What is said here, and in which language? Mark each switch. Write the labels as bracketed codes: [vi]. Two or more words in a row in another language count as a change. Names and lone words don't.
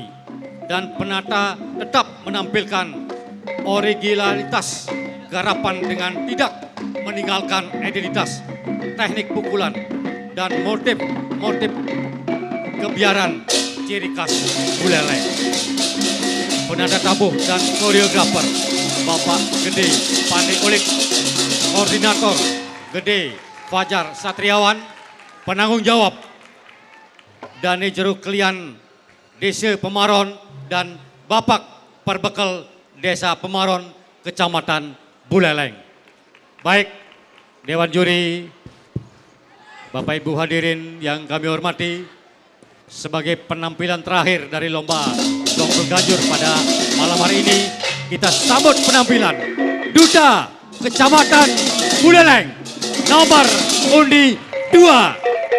[id] Dan penata tetap menampilkan originalitas garapan dengan tidak meninggalkan identitas teknik pukulan dan motif kebiaran ciri khas Buleleng. Penata tabuh dan koreografer Bapak Gede Pandai Kulik, koordinator Gede Fajar Satriawan, penanggung jawab Dane Jeruk Klian Desa Pemaron dan Bapak Perbekal Desa Pemaron Kecamatan Buleleng. Baik, Dewan Juri, Bapak Ibu hadirin yang kami hormati, sebagai penampilan terakhir dari lomba Gong Beleganjur pada malam hari ini, kita sambut penampilan Duta Kecamatan Buleleng nomor undi 2.